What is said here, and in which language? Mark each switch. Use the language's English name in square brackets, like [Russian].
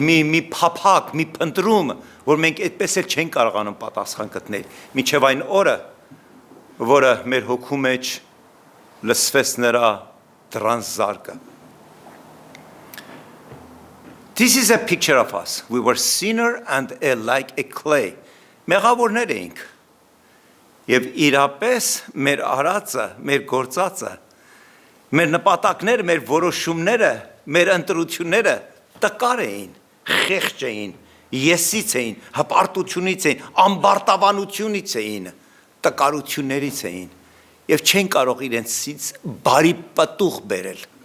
[Armenian] մի փափակ, մի փնտրում, որ մենք այդպես էլ չենք կարողանում պատասխան գտնել, մինչև այն օրը, որը մեր հոգու մեջ լսվեց նրա դրանց զարկը։ [English] This is a picture of us. We were sinner and like a clay. [Armenian] Մեղավորներ էինք։ Եվ իրապես մեր արածը, մեր գործածը, մեր նպատակները, մեր որոշումները, մեր ընտրությունները տկար էին, խեղճ էին, եսից էին, հպարտությունից էին, ամբարտավանությունից էին, տկարություններից էին եւ չեն կարող իրենցից բարի պտուղ բերել։